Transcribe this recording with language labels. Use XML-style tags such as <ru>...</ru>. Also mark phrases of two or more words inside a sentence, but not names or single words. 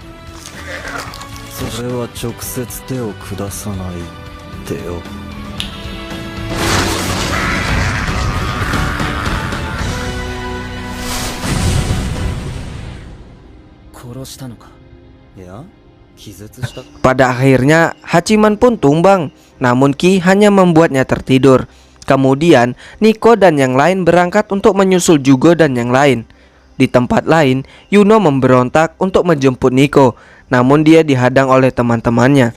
<ja>それは直接手を下さないってよ。殺したのか。いや、気絶した。</ja> <id>Pada akhirnya Hachiman pun tumbang, namun Ki hanya membuatnya tertidur. Kemudian Nico dan yang lain berangkat untuk menyusul Jugo dan yang lain. Di tempat lain, Yuno memberontak untuk menjemput Nico, namun dia dihadang oleh teman-temannya.</id>